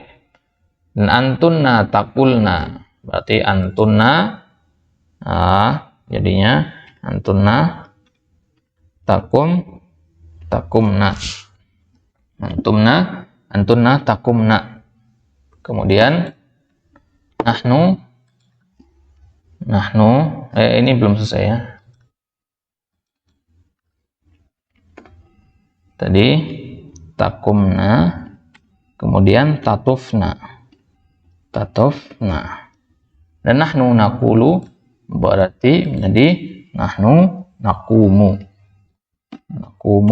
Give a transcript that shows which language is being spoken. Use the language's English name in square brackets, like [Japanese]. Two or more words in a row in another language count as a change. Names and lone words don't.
[Arabic] Dan أنتن تقلن berarti antunna, jadinya أنتن تقمن. أنتن تقمن. [Indonesian] Kemudian nahnu ini belum selesai ya. Tadi takumna, kemudian tatufna. [Arabic] Dan نحن نقول [Indonesian] berarti menjadi [Arabic] نحن نقوم.